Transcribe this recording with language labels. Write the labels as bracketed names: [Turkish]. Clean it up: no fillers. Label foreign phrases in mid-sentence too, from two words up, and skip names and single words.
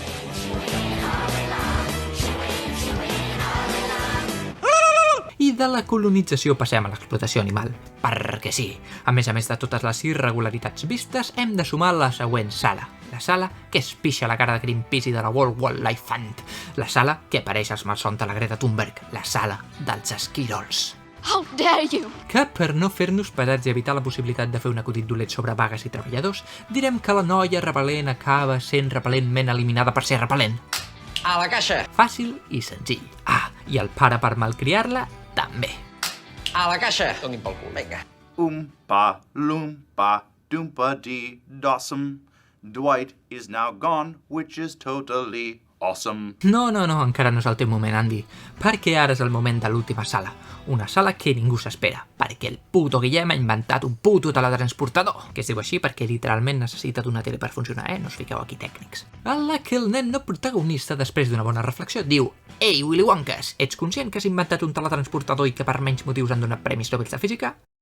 [Catalan] I de la colonització passem a l'explotació animal. Perquè sí, a més de totes les irregularitats vistes, hem de sumar la següent sala. La sala que es pixa la cara de Greenpeace i de la World Wildlife Fund. La sala que apareix als malsons de la Greta Thunberg. La sala dels esquirols. [English] How dare you! [Catalan] Que per no fer-nos pesats i evitar la possibilitat de fer un acudit dolent sobre vagues i treballadors, direm que la noia repel·lent acaba sent repel·lentment eliminada per ser repel·lent. A la caixa! Fàcil i senzill. Ah, i el pare per malcriar-la, també. A la caixa! Donin pel cul, vinga. [English] Oompa, loompa, doompa dee dossum. Dwight is now gone, which is totally awesome. [Catalan] No, encara no és el teu moment, Andy, perquè ara és el moment de l'última sala. Una sala que ningú s'espera, perquè el puto Guillem ha inventat un puto teletransportador, que es diu així perquè literalment necessita d'una tele per funcionar, no us fiqueu aquí tècnics. En la que el nen no protagonista, després d'una bona reflexió, diu: Ei, Willy Wonkas, ets conscient que has inventat un teletransportador i que per menys motius han donat premis Nobel de Física?